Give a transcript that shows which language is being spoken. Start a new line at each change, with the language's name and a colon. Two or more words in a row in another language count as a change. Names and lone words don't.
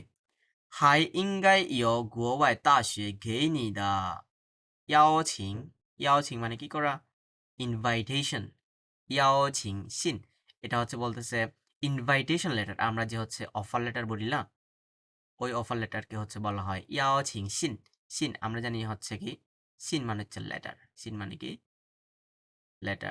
Chinese: 还应该有国外大学给你的邀请，邀请
Bangla: মানে কি করা ইনভাইটেশন, 邀请信 এটা হচ্ছে বলতেছে
English: invitation letter,
Bangla: আমরা যে হচ্ছে
English: offer letter
Bangla: বলি না, ওই অফার লেটারকে হচ্ছে বলা হয়
Chinese: 邀请信.
Bangla: সিন আমরা জানি হচ্ছে কি সিন মানে হচ্ছে লেটার, সিন মানে কি লেটার।